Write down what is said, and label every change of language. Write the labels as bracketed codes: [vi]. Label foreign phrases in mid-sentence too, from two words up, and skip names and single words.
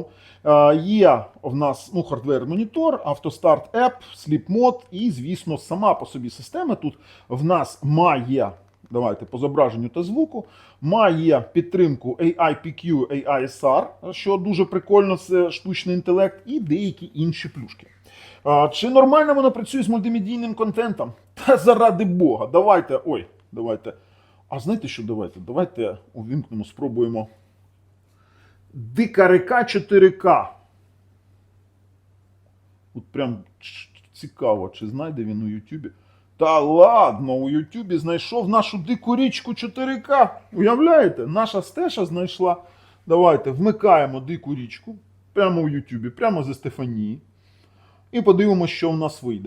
[uk] Є в нас хардвер-монітор, автостарт App, [en] Sleep Mode [uk] і, звісно, сама по собі система тут в нас має, давайте по зображенню та звуку, має підтримку AIPQ, AISR, що дуже прикольно, це штучний інтелект, і деякі інші плюшки. Чи нормально воно працює з мультимедійним контентом? Та заради Бога, давайте. А знаєте що, давайте увімкнемо, спробуємо. Дика река 4К. От прям цікаво, чи знайде він у Ютубі. Та ладно, у Ютубі знайшов нашу дику річку 4К. Уявляєте? Наша стеша знайшла. Давайте вмикаємо дику річку. Прямо у Ютубі, прямо зі Стефанії. І подивимося, що в нас вийде.